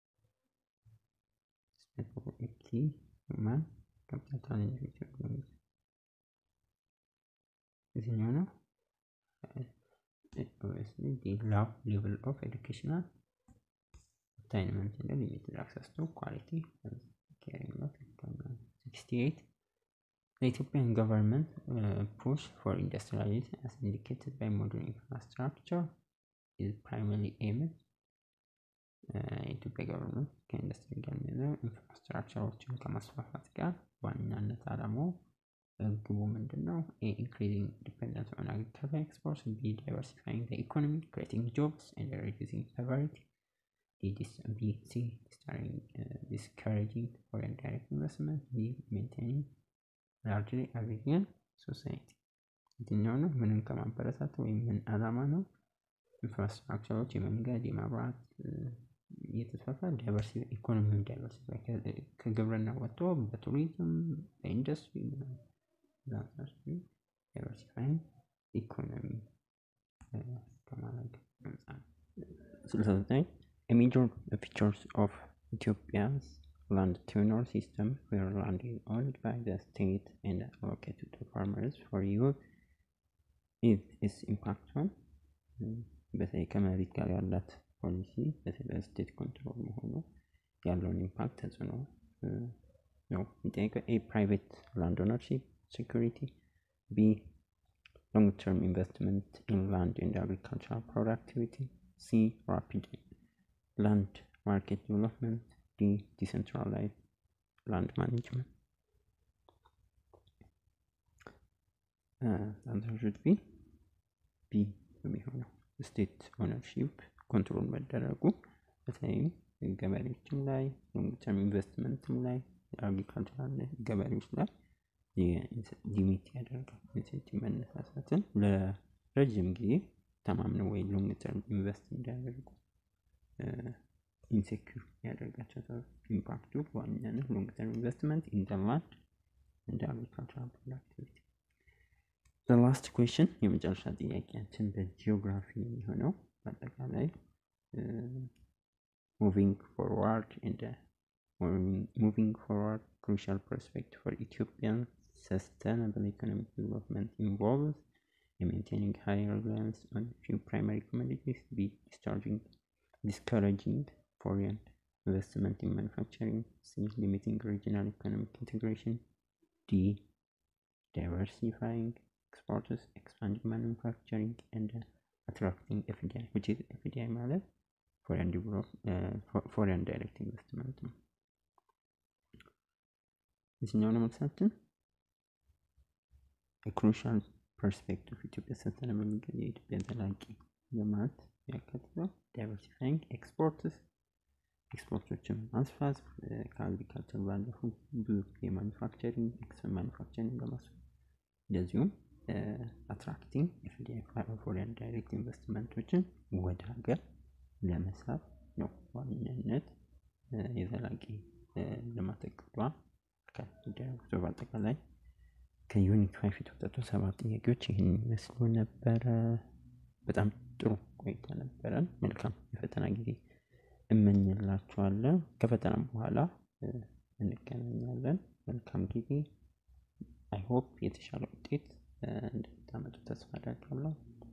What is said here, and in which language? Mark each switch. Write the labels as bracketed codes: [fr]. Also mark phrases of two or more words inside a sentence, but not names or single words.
[en] Specifically, human capital individual is in obviously the low level of educational attainment and limited access to quality health care. 68. The Ethiopian government push for industrialization as indicated by modern infrastructure is primarily aimed [am] የኢትዮጵያ ገቨርንመንት ከኢንዱስትሪ ጋር ኢንፍራስትራክቸሮችን ከማስፋፋት ጋር ዋናነት ዓላማው ግቡ ምንድነው? [en] A. Increasing dependence on agricultural exports. B. Diversifying the economy, creating jobs and reducing poverty. C. Discouraging foreign direct investment. D. Maintaining largely agrarian society. [am] የትኛው ነው? ምንን ከማበረታታት ወይም ምን ዓላማ ነው? ኢንፍራስትራክቸሮች የመንገድ የመብራት የተስፋፋ ኢኮኖሚውን ዳይቨርሲፋይ ከግብርና ወጥቶ በቱሪዝም በኢንዱስትሪ [en] diversifying economy [am] ከማድረግ [en] አንፃር 69 A major features of Ethiopia's land tenure system where land is owned by the state and allocated to farmers for use is its impact on [am] በተለይ ከመሬት ጋር ያላት ፖሊሲ በተለይ [en] state control [am] መሆኑ ያለውን ኢምፓክት ተጽዕኖ ነው የሚጠይቀው። [en] A. Private land ownership security. B. Long-term investment in land and agricultural productivity. C. Rapid land market development. D. Decentralized land management. Answer should be B. [am] የሚሆነው [en] state ownership [am] ኮንትሮል መደረጉ በተለይም ገበሬዎችም ላይ [en] long term investment [am] ላይ አግሪካልቸራል ገበሬዎች ላይ ሊሚት ያደርጋል። ኢንሴንቲቭ መነሳሳትን ለረጅም ጊዜ ተማምነው ወይ [en] long term invest [am] እንዲያደርጉ ኢንሴኪዩር ያደርጋቸው። ኢምፓክቱ በዋናነት [en] long term investment in the land and agricultural productivity። The last question [am] የመጨረሻ ጥያቄያችን በጂኦግራፊ የሚሆነው በአጠቃላይ [en] moving forward crucial prospect for Ethiopian sustainable economic development involves maintaining high reliance on few primary commodities, B. discouraging foreign investment in manufacturing, C. limiting regional economic integration, D. diversifying exports, expanding manufacturing and attracting FDI, which is FDI ማለት foreign direct investment [am] ነው። የትኛው ነው መልሳችን? [en] A crucial prospect of Ethiopia sustainable [am] የኢትዮጵያ ዘላቂ ልማት ያካትታል diversifying ኤክስፖርቶችን ማስፋት ከአግሪካልቸር ባለፉ ብዙ የማኑፋክቸሪንግ ማኑፋክቸሪንግ በማስፋት እንደዚሁም [en] attracting FDI foreign direct investment [am] ዎችን ወደ ሀገር ለመሳብ ነው ዋናነት የዘላቂ ልማት እቅዷ ከኢትዮጵያ በአጠቃላይ ከዩኒት 5 የተወጣጡ 7 ጥያቄዎች ይህን ይመስሉ ነበረ። በጣም ጥሩ ቆይታ ነበረን። መልካም የፈተና ጊዜ እመኝላችኋለሁ። ከፈተናም በኋላ እንገናኛለን። መልካም ጊዜ። [en] I hope [am] የተሻለ ውጤት እንደምታመጡ ተስፋ አደርጋለሁ።